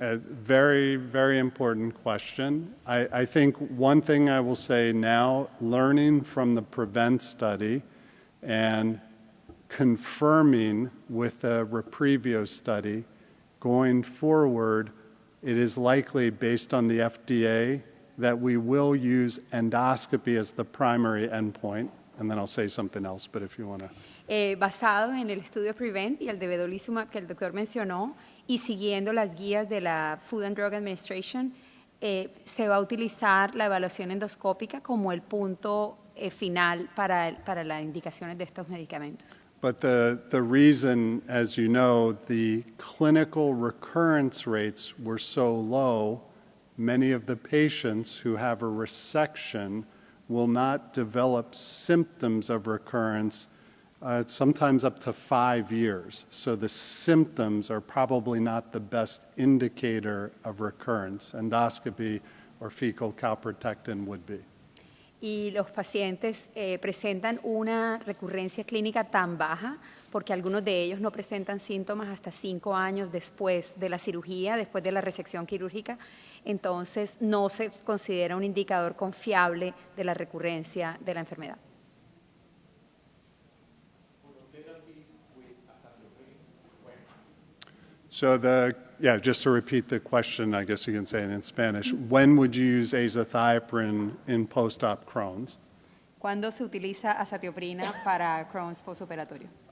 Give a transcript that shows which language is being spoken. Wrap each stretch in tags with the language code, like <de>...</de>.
<en>A very, very important question. I think one thing I will say now, learning from the PREVENT study and confirming with the Reprevio study, going forward, it is likely, based on the FDA, that we will use endoscopy as the primary endpoint. And then I'll say something else, but if you want to.</en> <es>Basado en el estudio PREVENT y el de vedolizumab que el doctor mencionó, y siguiendo las guías de la Food and Drug Administration, se va a utilizar la evaluación endoscópica como el punto final para las indicaciones de estos medicamentos.</es> <en>But the reason, as you know, the clinical recurrence rates were so low, many of the patients who have a resection will not develop symptoms of recurrence, sometimes up to 5 years. So the symptoms are probably not the best indicator of recurrence. Endoscopy or fecal calprotectin would be.</en> <es>Y los pacientes presentan una recurrencia clínica tan baja porque algunos de ellos no presentan síntomas hasta 5 años después de la cirugía, después de la resección quirúrgica. Entonces, no se considera un indicador confiable de la recurrencia de la enfermedad.</es> <en>So just to repeat the question, I guess you can say it in Spanish, when would you use azathioprine in post-op Crohn's?</en> <es>¿Cuándo se utiliza azatioprina para Crohn's postoperatorio?</es>